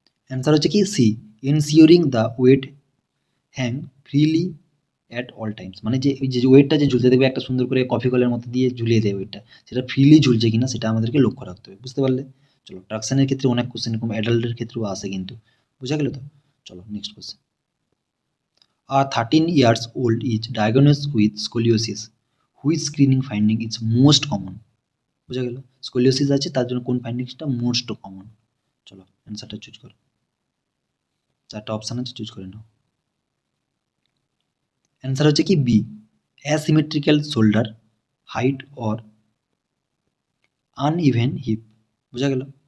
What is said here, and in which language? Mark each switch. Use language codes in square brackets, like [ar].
[bn] Answer হচ্ছে কি C, [en] ensuring the weight hang freely at all times, [bn] মানে যে ওই যে ওয়েটটা যে ঝুলতে দেখবে একটা সুন্দর করে কফি কলের মতো দিয়ে ঝুলিয়ে দেয় ওয়েটটা, সেটা ফ্রিলি ঝুলছে কিনা সেটা আমাদেরকে লক্ষ্য রাখতে হবে। বুঝতে পারলে? চলো ট্রাকশনের ক্ষেত্রে অনেক কোশ্চেন এরকম অ্যাডাল্টের ক্ষেত্রেও আসে কিন্তু, বুঝা গেল তো? চলো next question. [en] A 13 years old is diagnosed with scoliosis. Which screening finding is most common? [bn] বোঝা গেল? স্কোলিওসিস আছে তার জন্য কোন ফাইন্ডিংসটা মোস্ট কমন? চলো অ্যান্সারটা চুজ করো। 4টা অপশন আছে, চুজ করে নাও। অ্যান্সার হচ্ছে কি B, [en] Asymmetrical shoulder height or uneven hip. [bn] বোঝা গেল?